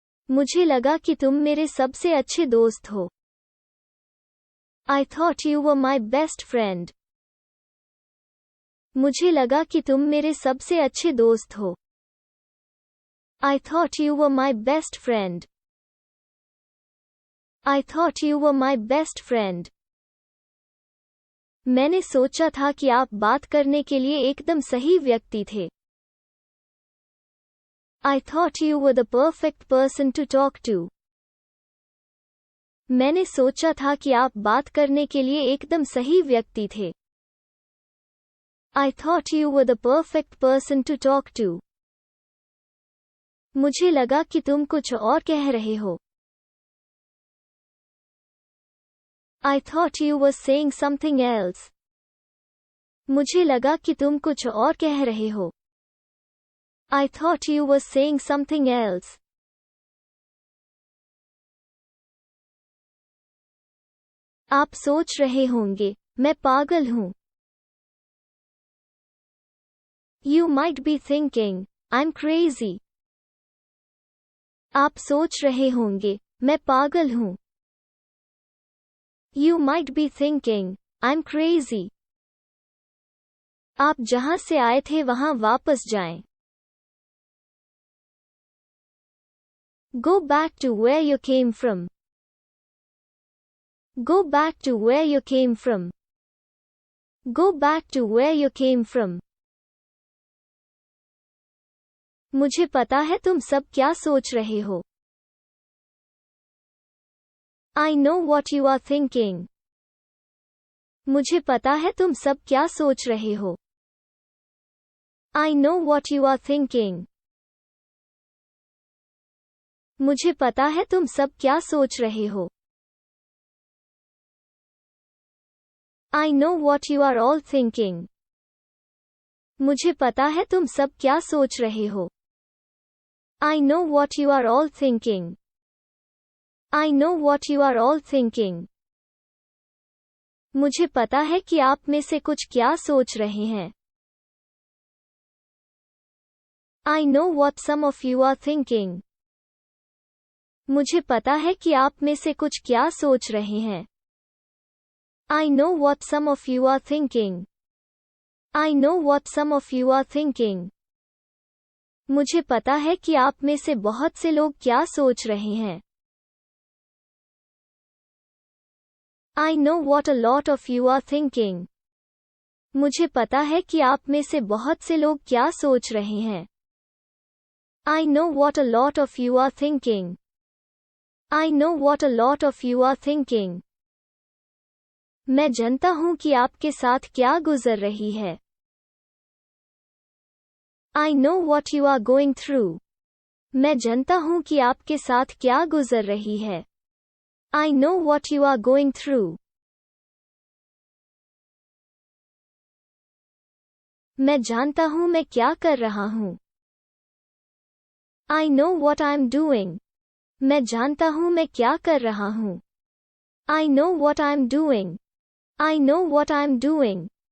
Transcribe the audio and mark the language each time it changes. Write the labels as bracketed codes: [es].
[hi] मुझे लगा कि तुम मेरे सबसे अच्छे दोस्त हो। [en] I thought you were my best friend. [hi] मुझे लगा कि तुम मेरे सबसे अच्छे दोस्त हो। [en] I thought you were my best friend. I thought you were my best friend. [hi] मैंने सोचा था कि आप बात करने के लिए एकदम सही व्यक्ति थे। [en] I thought you were the perfect person to talk to. [hi] मैंने सोचा था कि आप बात करने के लिए एकदम सही व्यक्ति थे। [en] I thought you were the perfect person to talk to. [hi] मुझे लगा कि तुम कुछ और कह रहे हो। [en] I thought you were saying something else. [hi] मुझे लगा कि तुम कुछ और कह रहे हो। [en] I thought you were saying something else. [hi] आप सोच रहे होंगे, मैं पागल हूँ। [en] You might be thinking, I'm crazy. [hi] आप सोच रहे होंगे, मैं पागल हूँ। [en] You might be thinking, I'm crazy. [hi] आप जहाँ से आए थे वहाँ वापस जाएं। [en] Go back to where you came from. Go back to where you came from. Go back to where you came from. [hi] मुझे पता है तुम सब क्या सोच रहे हो। [en] I know what you are thinking. [hi] मुझे पता है तुम सब क्या सोच रहे हो। [en] I know what you are thinking. [hi] मुझे पता है तुम सब क्या सोच रहे हो। [en] I know what you are all thinking. [hi] मुझे पता है तुम सब क्या सोच रहे हो। [en] I know what you are all thinking. I know what you are all thinking. [hi] मुझे पता है कि आप में से कुछ क्या सोच रहे हैं। [en] I know what some of you are thinking. [hi] मुझे पता है कि आप में से कुछ क्या सोच रहे हैं। [en] I know what some of you are thinking. I know what some of you are thinking. [hi] मुझे पता है कि आप में से बहुत से लोग क्या सोच रहे हैं। [en] I know what a lot of you are thinking. [hi] मुझे पता है कि आप में से बहुत से लोग क्या सोच रहे हैं। [en] I know what a lot of you are thinking. I know what a lot of you are thinking. [hi] मैं जानता हूं कि आपके साथ क्या गुजर रही है। [en] I know what you are going through. [hi] मैं जानता हूं कि आपके साथ क्या गुजर रही है। [en] I know what you are going through. [hi] मैं जानता हूं मैं क्या कर रहा हूं। [en] I know what I'm doing. [hi] मैं जानता हूं मैं क्या कर रहा हूं। [en] I know what I'm doing. I know what I'm doing.